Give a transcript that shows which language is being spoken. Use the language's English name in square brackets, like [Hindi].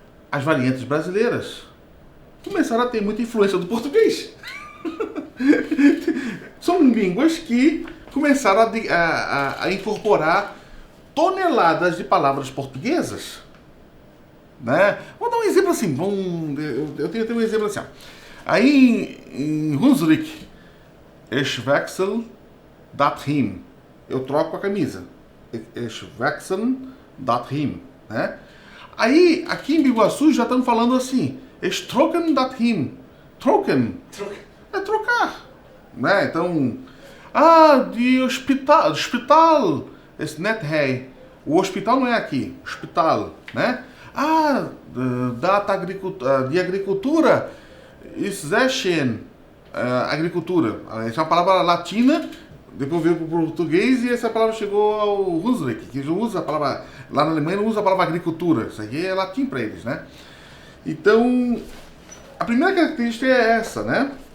[Portuguese] As variantes brasileiras começaram a ter muita influência do português. São línguas que começaram a incorporar toneladas de palavras portuguesas, né? Vou dar um exemplo assim. Eu tenho um exemplo assim. Ó. Aí em Hunsrück, [German] ich wechsle das Hemd. [Portuguese] Eu troco a camisa. [German] Ich wechsle das Hemd, [Portuguese] né? Aí aqui em Biguaçu já estamos falando assim. [German] Ich trocken das Hemd. [Portuguese] Trocken é trocar, né? Então, [German] de hospital ist nicht hier. [Portuguese] O hospital não é aqui, hospital, né? [German] De agricultura, ist sehr schön. [Portuguese] Agricultura, essa é uma palavra latina, depois veio para o português e essa palavra chegou ao Hunsrück, que usa a palavra, lá na Alemanha não usa a palavra agricultura, isso aqui é latim para eles, né? Então, a primeira característica é essa, né?